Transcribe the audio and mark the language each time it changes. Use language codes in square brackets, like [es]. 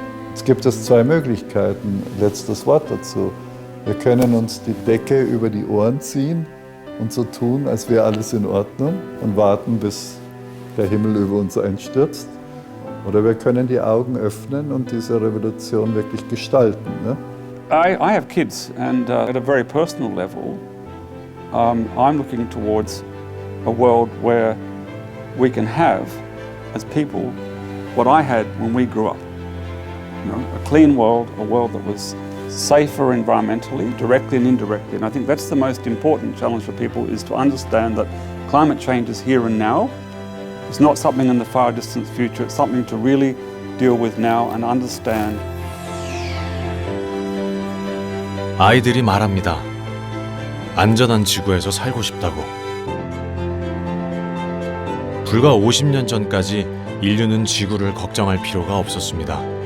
[de] Jetzt gibt es 2 Möglichkeiten. Letztes Wort dazu. Wir können uns die Decke über die Ohren ziehen und so tun, als wäre alles in Ordnung und warten, bis der Himmel über uns einstürzt. Oder wir können die Augen öffnen und diese Revolution wirklich gestalten. Ne? [en] I have kids, and at a very personal level, I'm looking towards a world where we can have, as people, what I had when we grew up. You know, a clean world, a world that was safer environmentally, directly and indirectly. And I think that's the most important challenge for people, is to understand that climate change is here and now. It's not something in the far distant future, it's something to really deal with now and understand. [ko] 아이들이 말합니다. 안전한 지구에서 살고 싶다고. 불과 50년 전까지 인류는 지구를 걱정할 필요가 없었습니다.